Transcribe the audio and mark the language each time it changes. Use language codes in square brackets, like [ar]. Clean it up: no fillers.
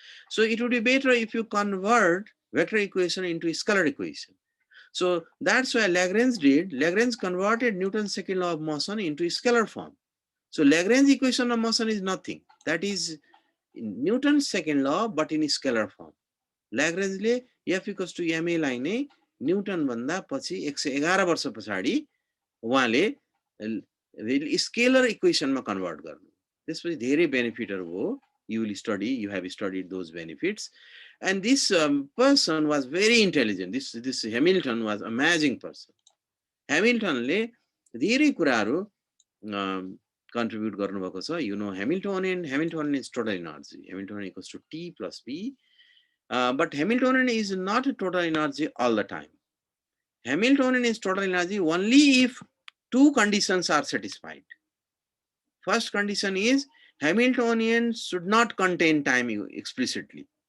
[en] So it would be better if you convert vector equation into scalar equation. So that's why Lagrange did. Lagrange converted Newton's second law of motion into scalar form. So Lagrange equation of motion is nothing. That is Newton's second law, but in scalar form. [ne] Lagrange ले F equals to ma लाई नै Newton भन्दा पछि 111 वर्ष पछाडी उहाँले scalar इक्वेशनमा convert गर्नु. त्यसपछि धेरै बेनिफिटहरु हो. [en] You will study, you have studied those benefits. And this person was very intelligent. This Hamilton was amazing person. [ne] Hamilton ले धेरै कुराहरु contribute गर्नुभएको छ. [en] You know Hamiltonian is total energy. Hamiltonian equals to T plus P. But Hamiltonian is not a total energy all the time. Hamiltonian is total energy only if two conditions are satisfied. First condition is Hamiltonian should not contain time explicitly.